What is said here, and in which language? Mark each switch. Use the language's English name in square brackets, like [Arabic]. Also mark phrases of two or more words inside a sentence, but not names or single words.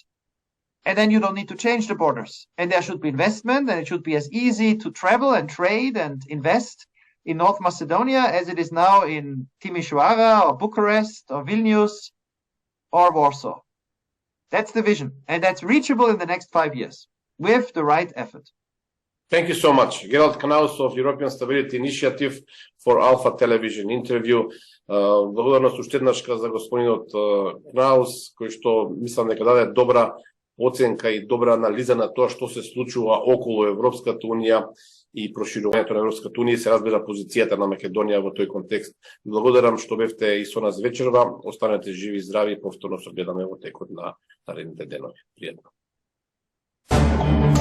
[English] And then you don't need to change the borders. And there should be investment, and it should be as easy to travel and trade and invest in North Macedonia as it is now in Timișoara or Bucharest or Vilnius or Warsaw. That's the vision. And that's reachable in the next 5 years with the right effort. Thank you so much. Gerald Knaus of European Stability Initiative for Alpha Television interview. [Macedonian] Благодарност уште еднашка за господинот Кнаус, кој што мислам дека даде добра оценка и добра анализа на тоа што се случува околу Европската унија и проширувањето на Европската унија, се разбира позицијата на Македонија во тој контекст. Благодарам што бевте и со нас вечерва. Останете живи и здрави и повторно се гледаме во текот на наредните денови.